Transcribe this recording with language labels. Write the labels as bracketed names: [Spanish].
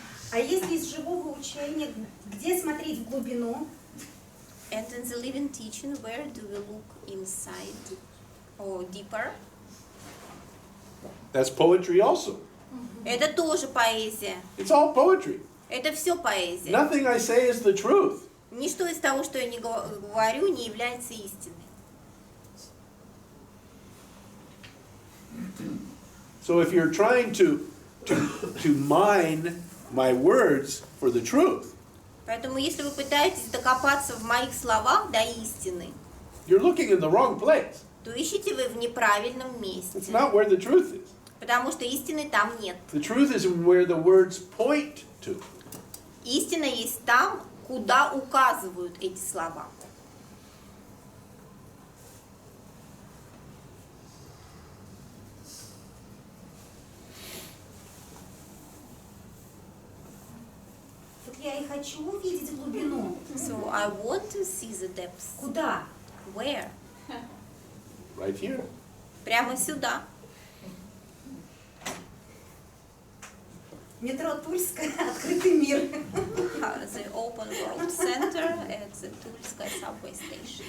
[Russian] А если из живого учения, где смотреть в глубину? [English] And in the living teaching, where do we look inside or deeper? That's poetry also. [Russian] Это тоже поэзия. [English] It's all poetry. [Russian] Это все поэзия. [English] Nothing I say is the truth. [Russian] Ничто из того, что я не говорю, не является истиной. [English] So if you're trying to mine my words for the truth, [Russian] Поэтому, если вы пытаетесь докопаться в моих словах до истины, [English] you're looking in the wrong place. [Russian] то ищете вы в неправильном месте. [English] It's not where the truth is. [Russian] Потому что истины там нет. [English] The truth is where the words point to. [Russian] Истина есть там, куда указывают эти слова. Вот я и хочу увидеть глубину. [English] So I want to see the depths. [Russian] Куда? [English] Where? Right here. [Russian] Прямо сюда. Метро Тульская, открытый мир. [English] The Open World Center at the Тульская subway station.